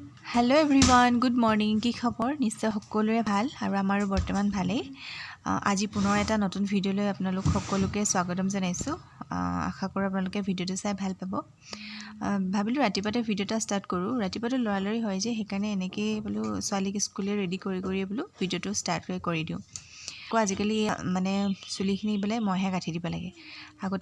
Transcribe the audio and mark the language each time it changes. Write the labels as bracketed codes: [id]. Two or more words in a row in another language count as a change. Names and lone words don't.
[en] hello everyone good morning [as] কি খবৰ নিশ্চয় সকলোৰে ভাল আৰু আমাৰো বৰ্তমান ভালেই আজি পুনৰ এটা নতুন ভিডিও লৈ আপোনালোক সকলোকে স্বাগতম জনাইছো আশা কৰো আপোনালোকে ভিডিওটো চাই ভাল পাব ভাবিলো ৰাতিপুৱাতে ভিডিওটা ষ্টাৰ্ট কৰো ৰাতিপুৱাতে লৰালৰি হয় যে সেইকাৰণে এনেকৈ বলো ছোৱালীক স্কুলে ৰেডি কৰি বলো ভিডিওটো ষ্টাৰ্ট কৰি দিও আজিকালি মানে চুলিখিনি বলে মইহে গাঠি দিব লাগে আগতে